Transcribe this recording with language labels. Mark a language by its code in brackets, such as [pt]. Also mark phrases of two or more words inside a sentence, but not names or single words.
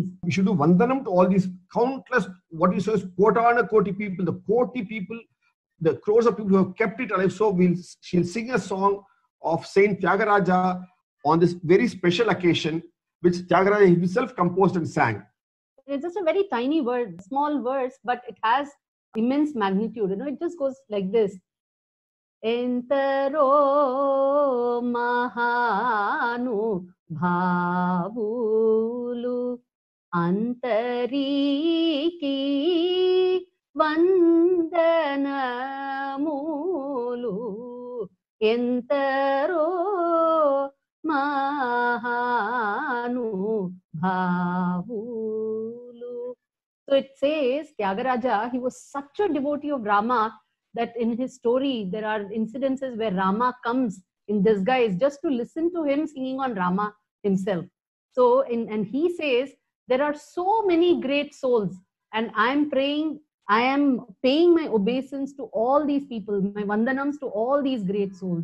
[en] We should do vandanam to all these countless, what you say is [te] కోటాను కోటి [en] people, the koti people, the crores of people who have kept it alive. So she'll sing a song of Saint Tyagaraja on this very special occasion, which Tyagaraja himself composed and sang. It's just a very tiny word, small verse, but it has immense magnitude. You know, it just goes like this. [te] ఎందరో మహాను భావులు అందరికీ వందనములు ఎందరో మహాను భావులు. So it says, Tyagaraja, he was such a devotee of Rama that in his story, there are incidences where Rama comes in disguise just to listen to him singing on Rama himself. So, and he says, there are so many great souls, and I am praying, I am paying my obeisance to all these people, my vandanams to all these great souls.